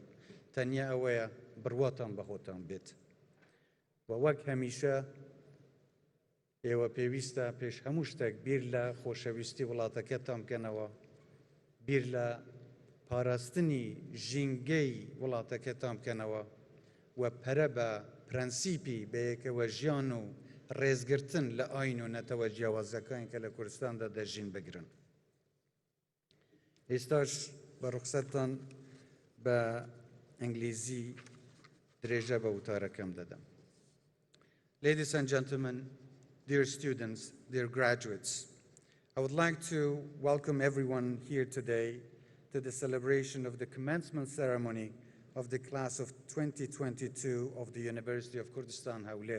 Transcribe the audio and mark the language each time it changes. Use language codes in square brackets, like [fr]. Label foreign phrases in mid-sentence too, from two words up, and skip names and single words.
[ckb] تەنیا ئەوەیە بڕواتان بەخۆتان بێت و وەک هەمیشە ئێوە پێویستە پێش هەموو شتێک بیر لە خۆشەویستی وڵاتەکەتان بکەنەوە، بیر لە پاراستنی ژینگەی وڵاتەکەتان بکەنەوە و پەرە بە پرەنسیپی بەیەکەوە ژیان و ڕێزگرتن لە ئاین و نەتەوە جیاوازەکانی کە لە کوردستاندا دەژین بگرن. ئێستاش بە ڕوخسەتتان بە ئەنگلیزی درێژە بە وتارەکەم دەدەم. [en] Ladies and gentlemen, dear students, dear graduates, I would like to welcome everyone here today to the celebration of the commencement ceremony of the class of 2022 of the University of Kurdistan, Hawler.